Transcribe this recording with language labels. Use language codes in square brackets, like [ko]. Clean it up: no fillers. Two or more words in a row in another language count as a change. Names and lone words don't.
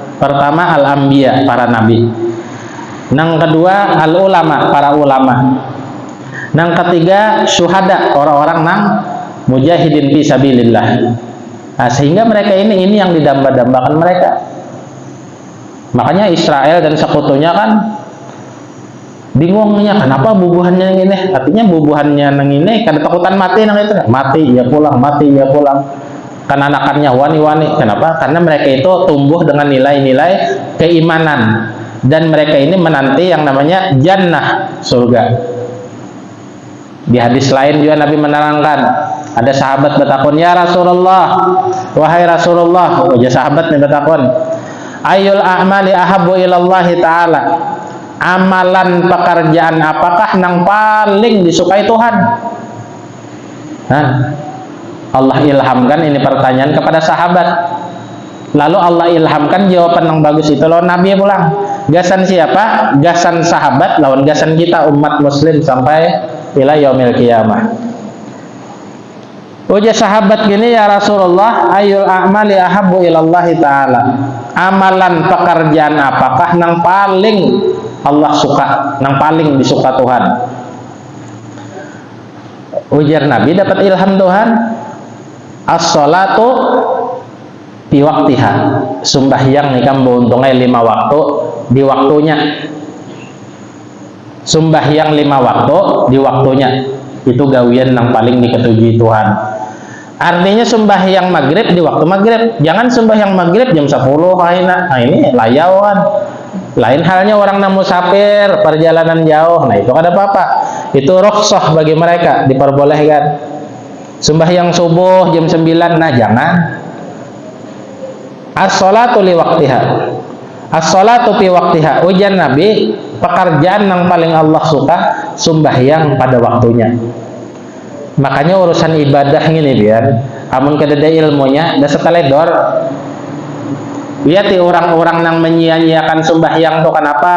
[id] Pertama al-anbiya, para nabi. Yang kedua al-ulama, para ulama. Yang ketiga syuhada, orang-orang nang mujahidin [ar] في سبيل الله. [id] Nah, sehingga mereka ini yang didamba-dambakan mereka. Makanya Israel dan sekutunya kan bingungnya, kenapa bubuhannya yang ini? [bjn] Artinya bubuhannya yang ini kada takutan mati nang itu. Mati ya pulang, mati ya pulang. Kan anakannya wani-wani. [id] Kenapa? Karena mereka itu tumbuh dengan nilai-nilai keimanan. Dan mereka ini menanti yang namanya jannah, surga. Di hadis lain juga Nabi menerangkan, ada sahabat bertakun, [ar] يا رسول الله, [id] wahai Rasulullah, sahabat nih bertakun, [ar] أي الأعمال أحب إلى الله تعالى, [id] amalan pekerjaan apakah yang paling disukai Tuhan? Nah, Allah ilhamkan ini pertanyaan kepada sahabat. Lalu Allah ilhamkan jawaban yang bagus itu lawan Nabi pulang. [bjn] Gasan siapa? Gasan sahabat lawan gasan kita umat muslim sampai [ar] إلى يوم القيامة. [bjn] Ujar sahabat gini, [ar] يا رسول الله أي الأعمال أحب إلى الله تعالى, [id] amalan pekerjaan apakah yang paling Allah suka, yang paling disuka Tuhan? Ujar Nabi dapat ilham Tuhan, [ar] الصلاة في وقتها, [id] sembahyang nih kan beruntungnya 5 waktu di waktunya, sembahyang 5 waktu di waktunya, itu gawian yang paling diketujui Tuhan. Artinya sembahyang maghrib di waktu maghrib, jangan sembahyang maghrib jam 10 aina. [bjn] Nah, ini layauan. [id] Lain halnya orang yang musafir perjalanan jauh, nah itu ada apa-apa, itu rukhsah bagi mereka, diperbolehkan. Sembahyang subuh jam 9, nah jangan. [ar] الصلاة لوقتها الصلاة في وقتها. [id] Ujar Nabi, pekerjaan yang paling Allah suka sembahyang pada waktunya. [bjn] Makanya urusan ibadah ini biar amun kada ada ilmunya, dah seteledor. [id] Lihat orang-orang yang menyia-nyiakan sembahyang tuh kenapa?